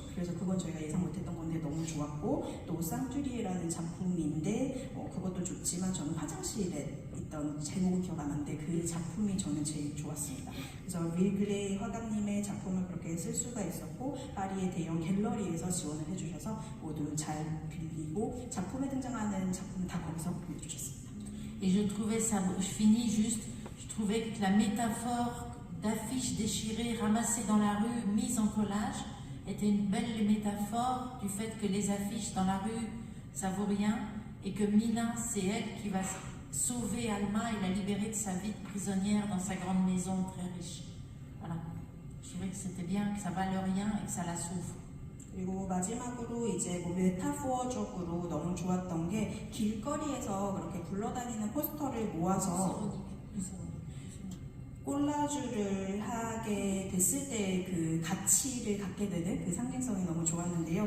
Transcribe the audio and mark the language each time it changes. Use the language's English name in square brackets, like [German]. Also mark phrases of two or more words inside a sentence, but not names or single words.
[Korean] 그래서 그건 저희가 예상 못했던 건데 너무 좋았고, 또 쌍뚜리에라는 작품인데 그것도 좋지만 저는 화장실에 있던 제목은 기억 안 나는데 그 작품이 저는 제일 좋았습니다. 그래서 윌글레이 화가님의 작품을 그렇게 쓸 수가 있었고, 파리의 대형 갤러리에서 지원을 해주셔서 모두 잘 빌리고 작품에 등장하는 작품은 다 거기서 보여주셨습니다. [French] Et je trouvais ça, je finis juste, je trouvais que la métaphore d'affiches déchirées, ramassées dans la rue, mises en collage, était une belle métaphore du fait que les affiches dans la rue, ça vaut rien, et que Mina, c'est elle qui va sauver Alma et la libérer de sa vie de prisonnière dans sa grande maison très riche. Voilà. Je trouvais que c'était bien, que ça valait rien et que ça la sauve. [Korean] 그리고 마지막으로 이제 뭐 메타포어적으로 너무 좋았던 게 길거리에서 그렇게 굴러다니는 포스터를 모아서 콜라주를 하게 됐을 때 그 가치를 갖게 되는 그 상징성이 너무 좋았는데요.